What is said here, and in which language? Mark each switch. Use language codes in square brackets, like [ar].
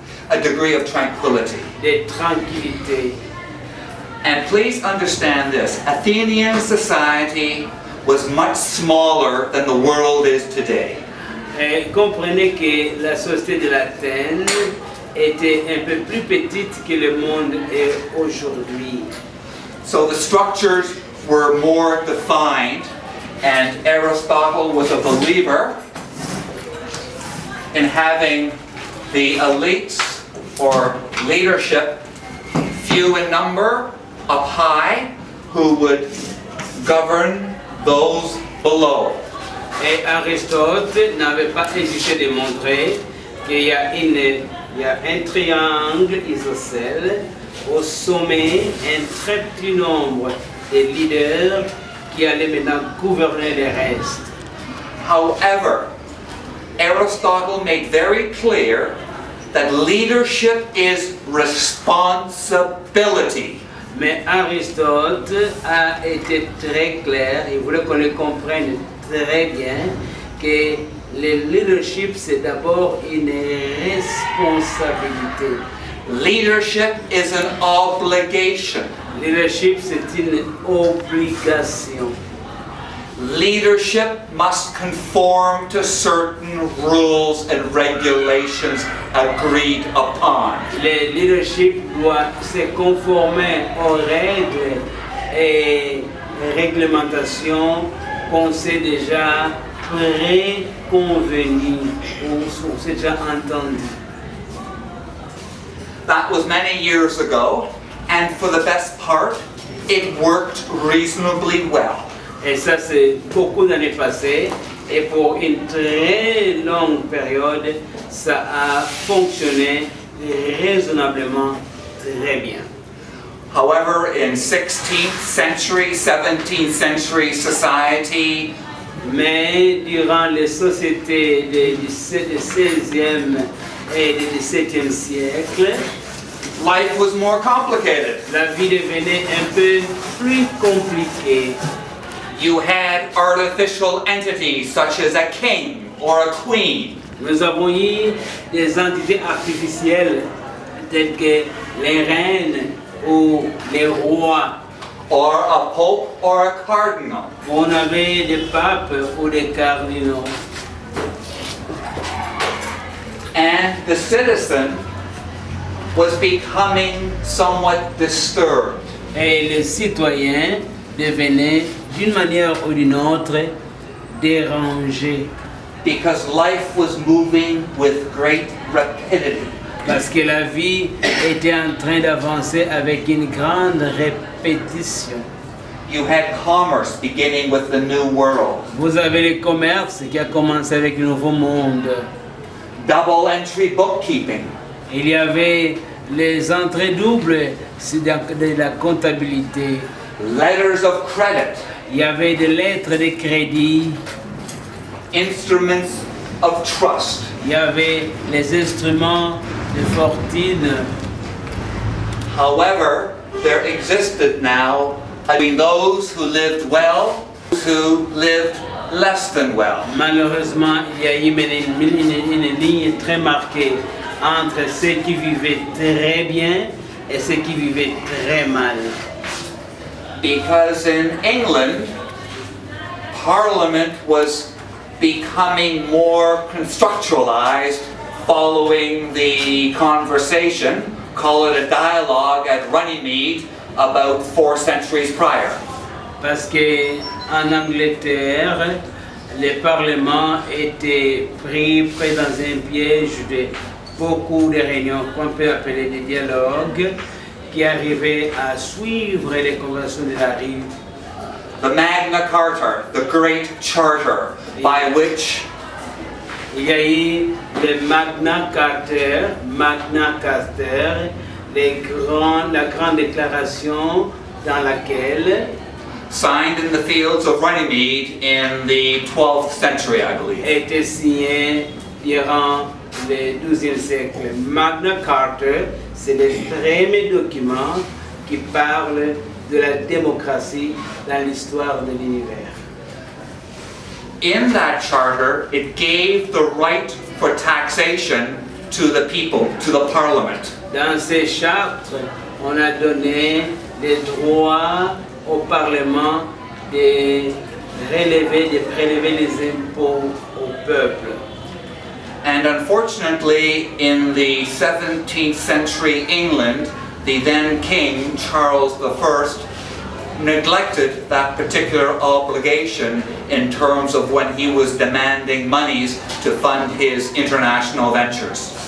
[en] A degree of tranquility. [fr] de tranquillité. [en] And please understand this, Athenian society was much smaller than the world is today. [fr] Et comprenez que la société de l'Athènes était un peu plus petite que le monde est aujourd'hui. [en] So the structures were more defined, and Aristotle was a believer in having the elites or leadership few in number, up high, who would govern those below. [fr] Et Aristote n'avait pas hésité de montrer qu'il y a un triangle isocèle, au sommet un très petit nombre de leaders qui allaient maintenant gouverner le reste. [en] However, Aristotle made very clear that leadership is responsibility. [fr] Mais Aristote a été très clair, il voulait qu'on le comprenne très bien, que le leadership c'est d'abord une responsabilité. [en] Leadership is an obligation. [fr] Leadership c'est une obligation. [en] Leadership must conform to certain rules and regulations agreed upon. [fr] Le leadership doit se conformer aux règles et réglementations qu'on s'est déjà préconvenues ou on s'est déjà entendu. [en] That was many years ago, and for the best part, it worked reasonably well. [fr] Et ça, c'est beaucoup d'années passées. Et pour une très longue période, ça a fonctionné raisonnablement très bien. [en] However, in 16th century, 17th century society, [fr] Mais durant les sociétés du 16e et du 17e siècle, [en] life was more complicated. [fr] la vie devenait un peu plus compliquée. [en] You had artificial entities such as a king or a queen. [fr] Nous avons eu des entités artificielles telles que les reines ou les rois. [en] Or a pope or a cardinal. [fr] On avait des papes ou des cardinaux. [en] And the citizen was becoming somewhat disturbed. [fr] Et les citoyens devenaient d'une manière ou d'une autre dérangés. [en] Because life was moving with great rapidity. [fr] Parce que la vie était en train d'avancer avec une grande répétition. [en] You had commerce beginning with the New World. [fr] Vous avez le commerce qui a commencé avec le Nouveau Monde. [en] Double entry bookkeeping. [fr] Il y avait les entrées doubles de la comptabilité. [en] Letters of credit. [fr] Il y avait des lettres de crédit. [en] Instruments of trust. [fr] Il y avait les instruments de fortune. [en] However, there existed now between those who lived well, those who lived less than well. [fr] Malheureusement, il y a eu une ligne très marquée entre ceux qui vivaient très bien et ceux qui vivaient très mal. [en] Because in England, Parliament was becoming more constructualized following the conversation, call it a dialogue at Runnymede, about 4 centuries prior. [fr] Parce que en Angleterre, les parlements étaient pris dans un piège de beaucoup de réunions qu'on peut appeler des dialogues qui arrivaient à suivre les conventions de la rue. [en] The Magna Carta, the Great Charter, by which [fr] Il y a eu le Magna Carta, la grande déclaration dans laquelle [en] signed in the fields of Runnymede in the 12th century, I believe. [fr] était signé durant le XIIe siècle. Magna Carta, c'est le premier document qui parle de la démocratie dans l'histoire de l'univers. [en] In that charter, it gave the right for taxation to the people, to the parliament. [fr] Dans ces chartes, on a donné les droits au Parlement de prélever les impôts au peuple. [en] And unfortunately, in the 17th century England, the then King, Charles I, neglected that particular obligation in terms of when he was demanding monies to fund his international ventures.